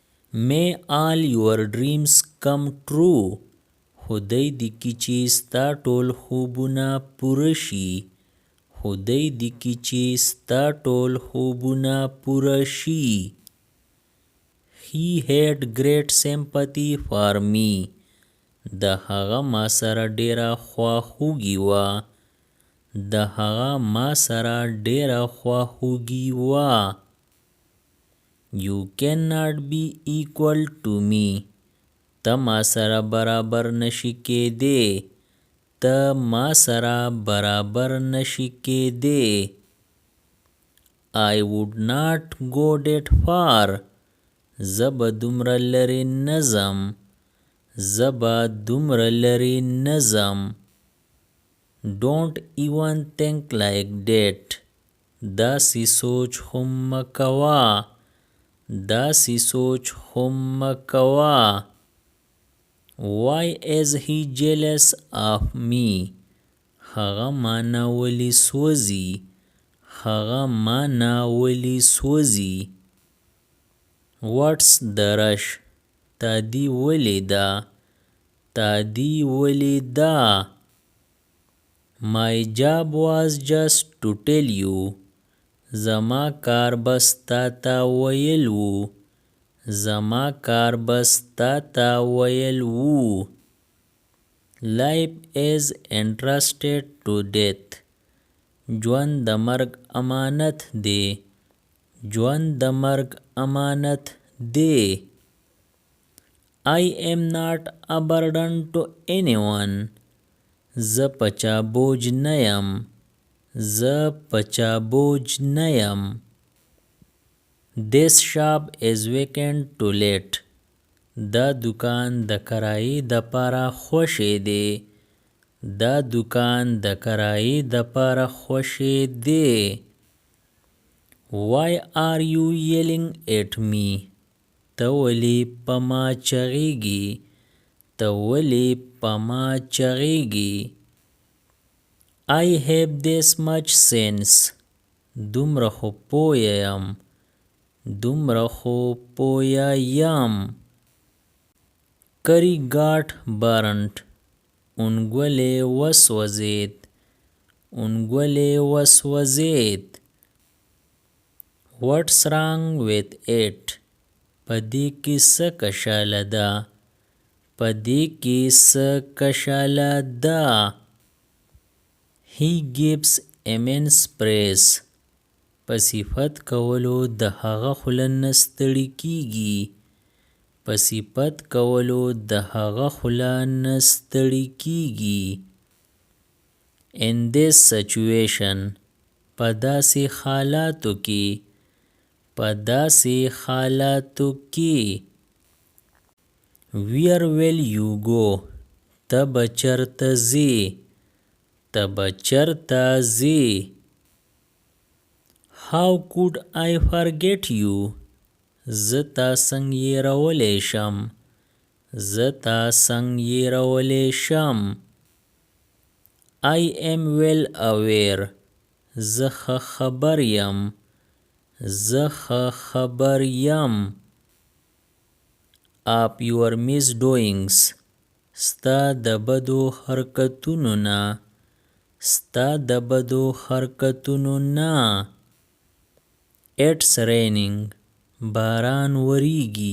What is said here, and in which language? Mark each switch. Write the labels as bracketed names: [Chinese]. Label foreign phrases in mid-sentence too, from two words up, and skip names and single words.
[English] May all your dreams come true. [Pashto] خدای دې کی چې ستا ټول خوبونه پوره شي. خدای دې کی چې ستا ټول خوبونه پوره شي. [English] He had great sympathy for me. [Pashto] د هغه ما سره ډیره خواخوږي وه. د هغه ما سره ډیره خواخوږي وه. [English] You cannot be equal to me. [Pashto] ته ما سره برابر نشي کېدی. ته ما سره برابر نشي کېدی. [English] I would not go that far. [Pashto] زه به دومره لرې نه ځم. زه به دومره لرې نه ځم. [English] Don't even think like that. [Pashto] داسې سوچ خو مه کوه. داسې سوچ خو مه کوه. [English] Why is he jealous of me? [Pashto] هغه ما نه ولې سوځي. هغه ما نه ولې سوځي. [English] What's the rush? [Pashto] تا دی ولې دا. تا دی ولې دا. [English] My job was just to tell you. [Pashto] زما کار بس تا ته ویل وو. زما کار بس تا ته ویل وو. [English] Life is entrusted to death. [Pashto] ژوند د مرګ امانت دی. ژوند د مرګ امانت دی. [English] I am not a burden to anyone. [Pashto] زه پچا بوج نه یم. زه پچا بوج نه یم. [English] This shop is vacant to let. [Pashto] دا دکان د کرایې د پاره خوشې دی. دا دکان د کرایې د پاره خوشې دی. [English] Why are you yelling at me? [Pashto] ته ولې په ما چغېږي. ته ولې په ما چغېږي. [English] I have this much sense. [Pashto] دومره خو پوه یم. دومره خو پوه یم. [English] Curry got burnt. [Pashto] انګولې وسوځېد. انګولې وسوځېد. [English] What's wrong with it? [Pashto] په دې کې څه کشاله ده. په دې کې څه کشاله ده. [English] He gives immense praise. [Pashto] په صفت کولو د هغه خوله نه ستړې کېږي. په صفت کولو د هغه خوله نه ستړې کېږي. [English] In this situation. [Pashto] په داسې حالاتو کې. په داسې حالاتو کې. [English] Where will you go? [Pashto] ته به چرته ځې. ته به چرته ځې. [English] How could I forget you? [Pashto] زه تا څنګه هېرولی شم. زه تا څنګه هېرولی شم. [English] I am well aware. [Pashto] زه ښه خبر یم. زه ښه خبر یم. [English] Of your misdoings. [Pashto] ستا د بدو حرکتونو نه. ستا د بدو حرکتونو نه. [English] It's raining. [Pashto] باران وریږي.